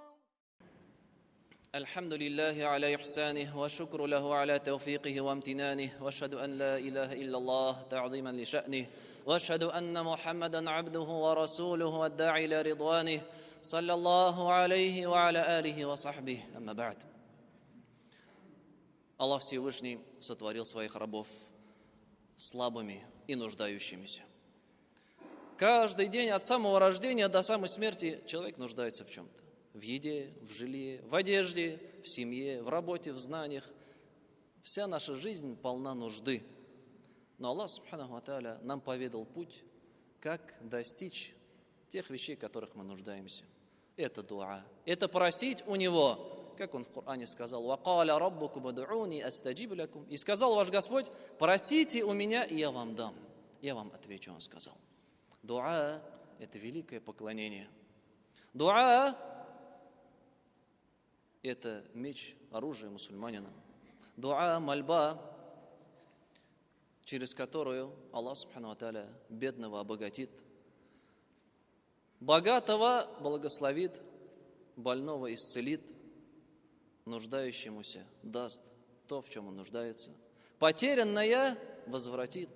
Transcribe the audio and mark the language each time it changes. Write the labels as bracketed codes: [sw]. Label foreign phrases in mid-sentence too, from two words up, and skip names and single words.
[ar] الحمد لله على إحسانه وشكر له على توفيقه وامتنانه وأشهد أن لا إله إلا الله تعظيما لشأنه وأشهد أن محمدا عبده ورسوله والداعي إلى رضوانه صلى الله عليه وعلى آله وصحبه أما بعد. [ru] Аллах Всевышний сотворил своих рабов слабыми и нуждающимися. Каждый день от самого рождения до самой смерти человек нуждается в чем-то. В еде, в жилье, в одежде, в семье, в работе, в знаниях. Вся наша жизнь полна нужды. Но Аллах [ar] سبحانه وتعالى [ru] нам поведал путь, как достичь тех вещей, в которых мы нуждаемся. Это дуа. Это просить у Него. Как Он в Коране сказал: [ar] «وقال ربكم ادعوني أستجب لكم». [ru] И сказал ваш Господь: просите у меня, и я вам дам. Я вам отвечу, Он сказал. Дуа – это великое поклонение. Дуа – это меч, оружие мусульманина. Дуа, мольба, через которую Аллах [ar] سبحانه وتعالى [ru] бедного обогатит, богатого благословит, больного исцелит, нуждающемуся даст то, в чем он нуждается, потерянное возвратит.